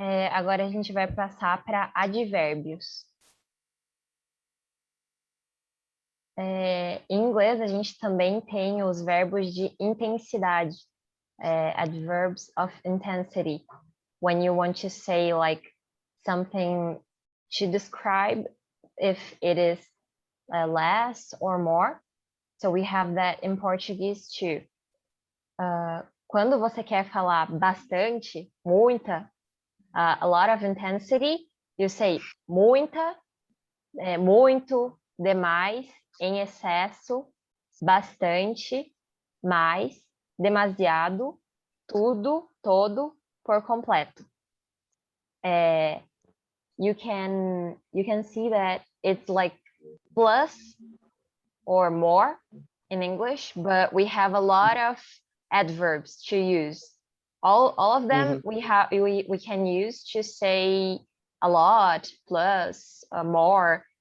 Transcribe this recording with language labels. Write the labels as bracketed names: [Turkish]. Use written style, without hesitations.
[Portuguese] Agora a gente vai passar para advérbios. Em inglês, a gente também tem os verbos de intensidade, [English] adverbs of intensity. When you want to say like something to describe if it is less or more. So we have that in Portuguese too. [Portuguese] Quando você quer falar bastante, muita, [English] a lot of intensity, you say [Portuguese] muita, muito, demais, em excesso, bastante, mais, demasiado, tudo, todo, por completo. [English] You can see that it's like plus or more in English, but we have a lot of adverbs to use. All of them we can use to say a lot, plus, more.